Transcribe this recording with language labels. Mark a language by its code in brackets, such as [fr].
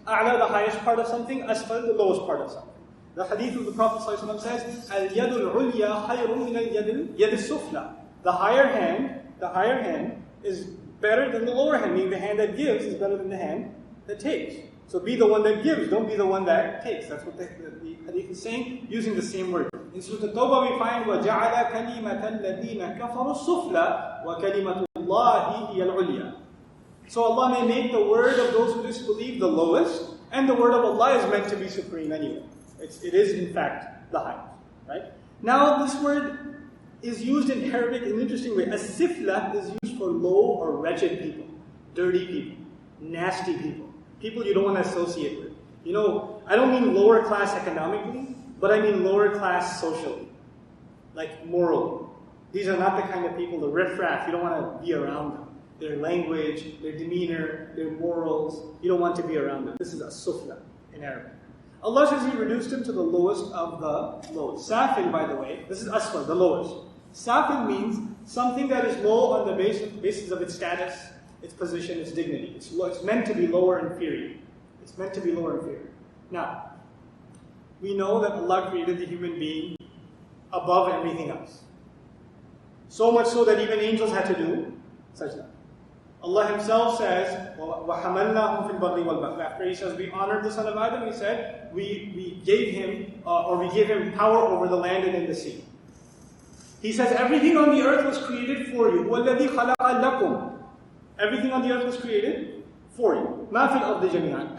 [en] A'la, the highest part of something, asfal, the lowest part of something. The hadith of the Prophet ﷺ says, [ar] Al-yadul ulya khayrun min al-yad al-sufla. [en] The higher hand is better than the lower hand, meaning the hand that gives is better than the hand that takes. So be the one that gives, don't be the one that takes. That's what the hadith is saying, using the same word. In Surah At-Tawbah we find, [ar] وَجَعَلَ كَلِمَةَ الَّذِينَ كَفَرُوا السُّفْلَى وَكَلِمَةُ اللَّهِ اللَّهِ هِيَ الْعُلْيَا. [en] So Allah may make the word of those who disbelieve the lowest, and the word of Allah is meant to be supreme anyway. It is in fact the highest. Right? Now this word is used in Arabic in an interesting way. As-sifla is used for low or wretched people, dirty people, nasty people, people you don't want to associate with. You know, I don't mean lower class economically, but I mean lower class socially, like morally. These are not the kind of people, the riffraff, you don't want to be around them. Their language, their demeanor, their morals, you don't want to be around them. This is as-sufla in Arabic. Allah says He reduced him to the lowest of the lowest. Safil, by the way, this is asfal, the lowest. Safil means something that is low on the basis of its status, its position, its dignity. It's meant to be lower and inferior. It's meant to be lower and inferior. Now, we know that Allah created the human being above everything else. So much so that even angels had to do sajda. [ar] Allah Himself says, وَحَمَلْنَاهُمْ فِي الْبَرِّ وَالْبَحْرِ. [en] After He says we honored the son of Adam, He said we gave him power over the land and in the sea. He says everything on the earth was created for you. [ar] وَالَّذِي خَلَقَ لَكُمْ. [en] Everything on the earth was created for you. [ar] مَا فِي الْأَرْضِ جَمِيعًا.